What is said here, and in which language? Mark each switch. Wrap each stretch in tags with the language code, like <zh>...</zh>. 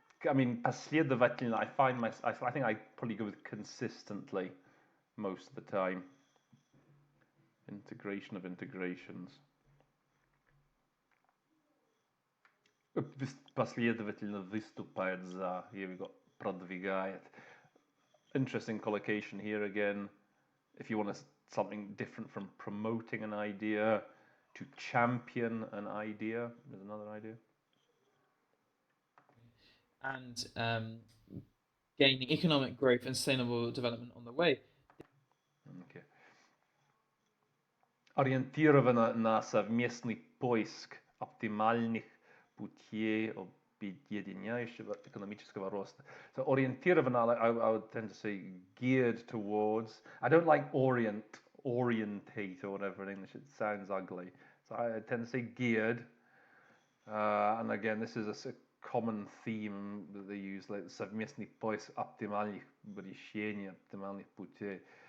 <en>I mean,</en> <ru>последовательно.</ru> <en>I think I probably go with consistently most of the time. Integration of integrations.</en> <ru>Последовательно выступает за.</ru> <en>Here we got</en> <ru>продвигает.</ru> <en>Interesting collocation here again. If you want something different from promoting an idea to champion an idea, there's another idea. And gaining economic growth and sustainable development on the way. Okay.</en> <ru>Ориентировано на совместный поиск оптимальных путей объединяющего экономического роста.</ru> <en>So orientirованно, I would tend to say geared towards. I don't like orientate or whatever in English. It sounds ugly. So I tend to say geared. And again, this is a common theme that they use, like</en> <ru>совместный поиск оптимальных решений, оптимальных путей.</ru>